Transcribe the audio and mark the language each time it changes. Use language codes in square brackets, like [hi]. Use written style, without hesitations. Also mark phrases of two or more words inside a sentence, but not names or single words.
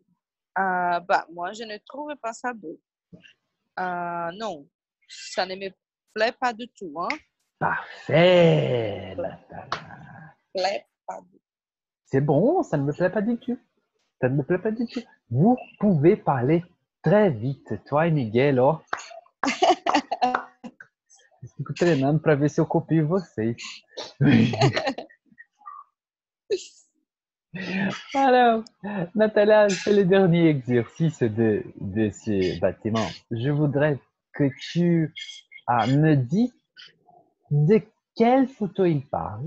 [fr] Moi, je ne trouve pas ça beau. Non, ça ne me plaît pas du tout. Hein? Parfait, Natália. Plaît pas du tout. C'est bon, ça ne me plaît pas du tout. Ça ne me plaît pas du tout. Vous pouvez parler très vite. [pt] Toi e Miguel, ó. Eu fico treinando para ver se eu copio vocês. [fr] Alors, Natalia, c'est le dernier exercice de ce bâtiment. Je voudrais que tu me dis de quelle photo il parle.